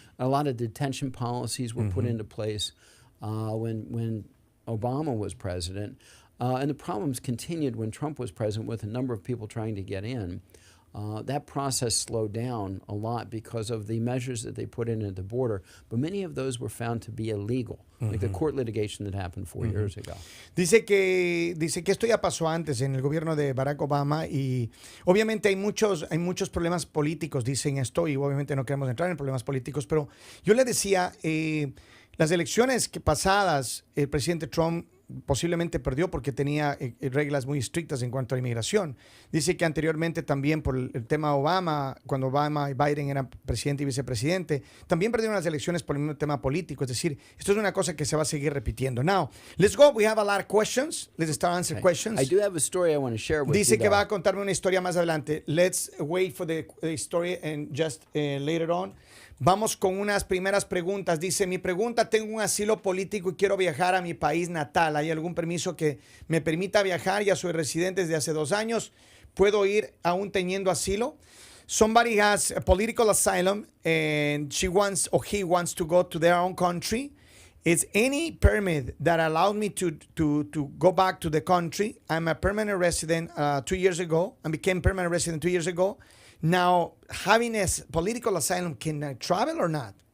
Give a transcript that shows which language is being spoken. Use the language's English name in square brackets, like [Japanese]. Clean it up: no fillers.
[English] A lot of detention policies were put into place when Obama was president, and the problems continued when Trump was president with a number of people trying to get in. That process slowed down a lot because of the measures that they put in at the border, but many of those were found to be illegal, like the court litigation that happened 4 years ago. [Spanish] Dice que esto ya pasó antes en el gobierno de Barack Obama y obviamente hay muchos problemas políticos, dicen esto, y obviamente no queremos entrar en problemas políticos, pero yo le decía, las elecciones pasadas, el presidente Trump posiblemente perdió porque tenía reglas muy estrictas en cuanto a inmigración. Dice que anteriormente también por el tema Obama, cuando Obama y Biden eran presidente y vicepresidente, también perdieron las elecciones por el mismo tema político. Es decir, esto es una cosa que se va a seguir repitiendo. [English] Now, let's go. We have a lot of questions. Let's start answering questions. I do have a story I want to share with [Spanish] Dice [English] you. [Spanish] que va a contarme una historia más adelante. [English] Let's wait for the story and just later on. [Spanish] Vamos con unas primeras preguntas. Dice, mi pregunta, tengo un asilo político y quiero viajar a mi país natal. ¿Hay algún permiso que me permita viajar? Ya soy residente desde hace 2 años. ¿Puedo ir aún teniendo asilo? [English] Somebody has a political asylum and she wants or he wants to go to their own country. Is any permit that allowed me to go back to the country? I'm a permanent resident 2 years ago. I became permanent resident 2 years ago. Now, having a political asylum, can I travel or not?